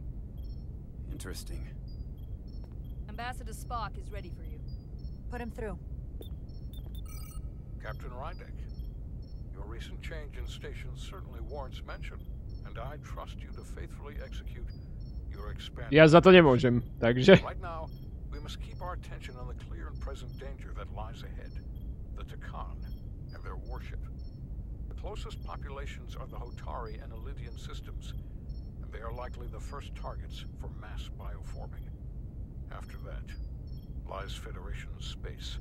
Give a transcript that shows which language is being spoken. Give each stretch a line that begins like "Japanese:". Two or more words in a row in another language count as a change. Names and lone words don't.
English: Interesting. Ambassador Spock is ready for you. Put him through. Captain Rydek, your recent change in station certainly warrants mention, and I trust you to faithfully execute your expansion.
Slovak: Ja za to nemôžem, takže...
English: Right now, we must keep our attention on the clear and present danger that lies ahead. The Takan and their warship. The closest populations are the Hotari and Elydian systems, and they are likely the first targets for mass bioforming. After that lies Federation space.